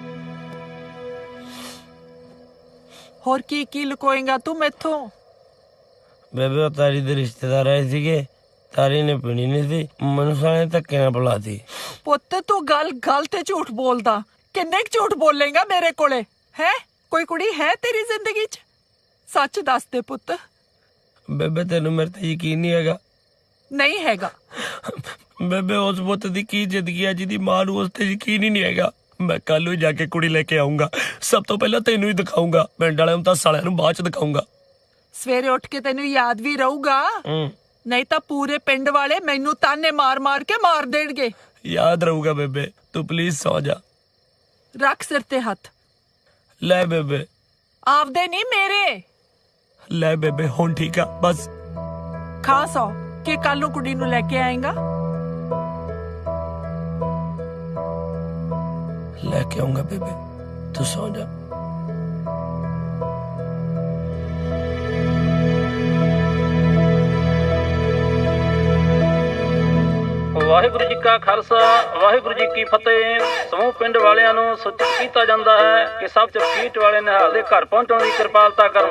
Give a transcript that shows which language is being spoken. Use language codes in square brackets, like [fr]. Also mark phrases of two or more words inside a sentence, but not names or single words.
[pa] ਹੋਰ ਕੀ ਲੁਕੋਏਗਾ ਤੂੰ ਮੈਥੋਂ? ਬੇਬੇ ਵੋ ਤਾਰੀ ਦੇ ਰਿਸ਼ਤੇਦਾਰ ਆਏ ਥੇ, ਤਾਰੀ ਨੇ ਪੀਣੀ ਨਹੀਂ ਥੀ, ਮੈਨੂੰ ਸਾਲੇ ਧੱਕੇ ਨਾ ਬੁਲਾਤੀ। ਪੁੱਤ ਤੂੰ ਗੱਲ ਤੇ ਝੂਠ ਬੋਲਦਾ। ਕਿੰਨੇ ਕੁ ਝੂਠ ਬੋਲੇਗਾ ਮੇਰੇ ਕੋਲੇ? ਹੈ ਕੋਈ ਕੁੜੀ ਹੈ ਤੇਰੀ ਜ਼ਿੰਦਗੀ 'ਚ? ਸੱਚ ਦੱਸ ਦੇ ਪੁੱਤ। ਬੇਬੇ ਤੈਨੂੰ ਮੇਰੇ ਤੇ ਯਕੀਨ ਨਹੀਂ ਹੈਗਾ? ਨਹੀਂ ਹੈਗਾ। ਬੇਬੇ ਉਸ ਪੁੱਤ ਦੀ ਕੀ ਜ਼ਿੰਦਗੀ ਹੈ ਜਿਦੀ ਮਾਂ ਨੂੰ ਉਸ ਤੇ ਯਕੀਨ ਹੀ ਨਹੀਂ ਹੈਗਾ। ਮੈਂ ਕੱਲ੍ਹ ਹੀ ਜਾਕੇ ਕੁੜੀ ਲੈਕੇ ਆਊਂਗਾ, ਸਭ ਤੋ ਪਹਿਲਾ ਤੈਨੂੰ ਹੀ ਦਿਖਾਊਂਗਾ, ਪਿੰਡ ਵਾਲੇ ਨੂੰ ਤਾਂ ਸਾਲੀਆਂ ਨੂੰ ਬਾਦ ਚ ਦਿਖਾਊਂਗਾ। ਸਵੇਰੇ ਉੱਠ ਕੇ ਤੈਨੂੰ ਯਾਦ ਵੀ ਰਹੂਗਾ, ਨਹੀਂ ਤਾਂ ਪੂਰੇ ਪਿੰਡ ਵਾਲੇ ਮੈਨੂੰ ਤਾਨੇ ਮਾਰ ਕੇ ਮਾਰ ਦੇਣਗੇ। ਯਾਦ ਰਹੂਗਾ ਬੇਬੇ, ਤੂ ਪਲੀਜ਼ ਸੋ ਜਾ। ਰੱਖ ਸਿਰ ਤੇ ਹੱਥ। ਲੈ ਬੇਬੇ, ਆਪਦੇ ਨਹੀਂ ਮੇਰੇ। ਲੈ ਬੇਬੇ ਹੁਣ ਠੀਕ ਆ ਬਸ। ਖਾ ਸੌ ਕਿ ਕੱਲ ਨੂੰ ਕੁੜੀ ਨੂੰ ਲੈ ਕੇ ਆਏਗਾ। ਲੈਕੇ ਆਊਂਗਾ ਬੇਬੇ, ਤੂ ਸੋ ਜਾ। ਵਾਹਿਗੁਰੂ ਜੀ ਕਾ ਖਾਲਸਾ ਵਾਹਿਗੁਰੂ ਜੀ ਕੀ ਫਤਿਹ। ਸਮੂਹ ਪਿੰਡ ਵਾਲਿਆਂ ਨੂੰ ਸੂਚਿਤ ਕੀਤਾ ਜਾਂਦਾ ਹੈ ਕਿ ਸਭ ਚਪਕੀਟ ਵਾਲੇ ਨਿਹਾਲ ਦੇ ਘਰ ਪਹੁੰਚਣ ਦੀ ਕਿਰਪਾਲਤਾ ਕਰਨ।